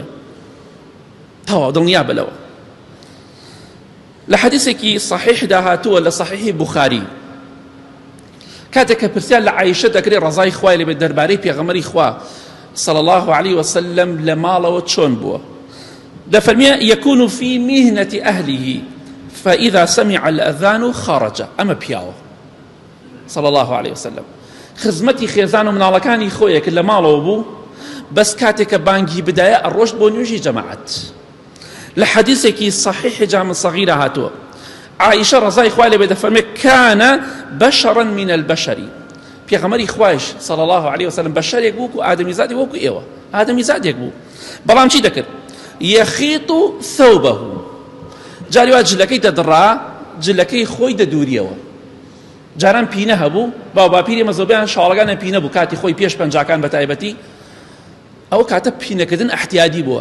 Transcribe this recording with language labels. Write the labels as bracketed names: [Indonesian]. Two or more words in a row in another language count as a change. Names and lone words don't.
[Central Kurdish] تەواو دڵنیا بلەوە. لە حەدیسێکی صحیحدا هاتووە لە صحیحی بوخاری، کاتێک کە پرسیار لە عایشە دەکرێت ڕەزای خوای لێ بێت دەربارەی پێغەمبەری خوا [Arabic] صلی الله عليه وسلم [Central Kurdish] لە ماڵەوە چۆن بووە. دەفەرمێ [Arabic] يكون في مهنة أهله فإذا سمع الأذان خرج. [Central Kurdish] أما پیاوە [Arabic] صلى الله عليه وسلم [Central Kurdish] خزمەتی خێزان و مناڵەکانی خۆیە کە لە ماڵەوە بوو، بەس کاتێککە بانگی بدایە ئەڕۆشت بۆ نوێژی جەماعەت. لە حەدیسێکی صحیح جامع صغیرە هاتووە، عائشە ڕەزای خوای لێ بێت دەفەرمێ [Arabic] كان بشرا من البشر. [Central Kurdish] پێغەمبەری خوایش [Arabic] صلى الله عليه وسلم [Central Kurdish] بەشەرێک بوو و ئادەمیزادی وەکو ئێوە، ئادەمیزادێک بوو. بەڵام چی دەکرد؟ [Arabic] يخيط ثوبه. [Central Kurdish] جاری وا جلەکەی دەدڕا، جلەکەی خۆی دەدووریەوە. جاران پینە هەبوو، باوباپیری مەزۆبیان شاڵەکانە پینە بوو کاتی خۆی پێش پەنجاکان بە تایبەتی، ئەو کاتە پینەکردن ئەحتیادی بووە.